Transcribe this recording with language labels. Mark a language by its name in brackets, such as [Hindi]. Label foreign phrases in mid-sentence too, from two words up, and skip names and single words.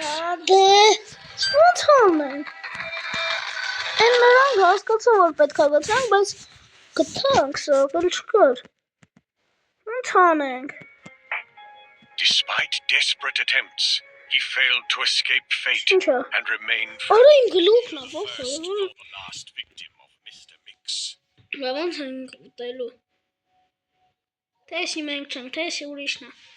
[Armenian] Դե, ոնց անենք Են նրանք հասկացան, որ պետք է գտնենք, բայց գտանք սա, էլ չկար Ոնց անենք [English] Despite desperate attempts, he failed to escape fate [Armenian] Ինչա [English] and remained [Armenian] Արա իմ գլուխն է, ոխ [English] first nor the last victim of Mr. Mix. [Armenian] Բա ոնց ենք ուտելու Տեսի մենք չենք, տեսի ուրիշն է